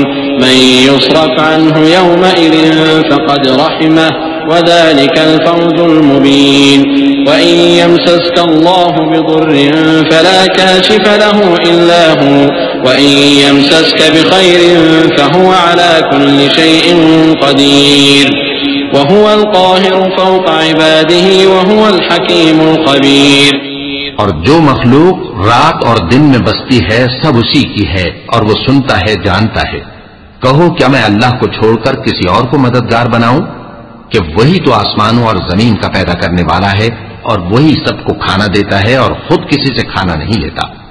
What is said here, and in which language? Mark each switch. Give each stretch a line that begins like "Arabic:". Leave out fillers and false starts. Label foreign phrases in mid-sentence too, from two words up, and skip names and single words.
Arabic: من يصرف عنه يومئذ فقد رحمه وذلك الفوز المبين. وإن يمسسك الله بضر فلا كاشف له إلا هو وإن يمسسك بخير فهو على كل شيء قدير وهو القاهر فوق عباده وهو الحكيم الخبير.
Urdu: اور جو مخلوق رات اور دن میں بستی ہے سب اسی کی ہے اور وہ سنتا ہے جانتا ہے. کہو کیا میں اللہ کو چھوڑ کر کسی اور کو مددگار بناؤں کہ وہی تو آسمانوں اور زمین کا پیدا کرنے والا ہے اور وہی سب کو کھانا دیتا ہے اور خود کسی سے کھانا نہیں لیتا.